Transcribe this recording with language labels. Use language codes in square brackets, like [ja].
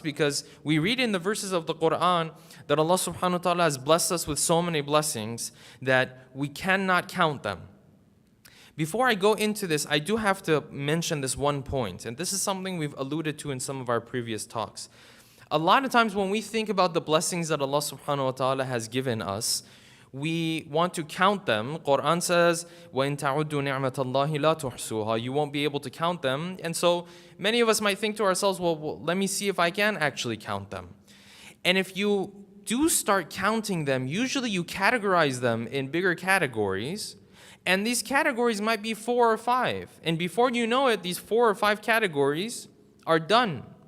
[en] Because we read in the verses of the Quran that Allah subhanahu wa ta'ala has blessed us with so many blessings that we cannot count them. Before I go into this, I do have to mention this one point, and this is something we've alluded to in some of our previous talks. A lot of times when we think about the blessings that Allah subhanahu wa ta'ala has given us, we want to count them. Quran says, [ar] وَإِن تَعُدُّوا نِعْمَةَ اللَّهِ لَا تُحْصُوهَا. [en] You won't be able to count them. And so many of us might think to ourselves, well, let me see if I can actually count them. And if you do start counting them, usually you categorize them in bigger categories. And these categories might be 4 or 5. And before you know it, these 4 or 5 categories are done.